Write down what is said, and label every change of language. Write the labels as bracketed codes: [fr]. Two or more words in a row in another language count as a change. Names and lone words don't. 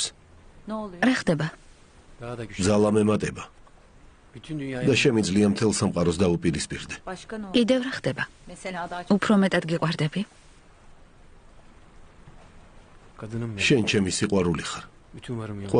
[ka] რა ხდება? [tr] daha da güçlü. [ka] ძალა მემატება [tr] Bütün dünyayı [ka] და შემიძლია მთელ სამყაროს დაუპირისპირდე. კიდევ რა ხდება? უფრო მეტად გიყვარდები? [tr] kadınım benim. [ka] შენ ჩემი სიყვარული ხარ. [tr] Bütün varım yok.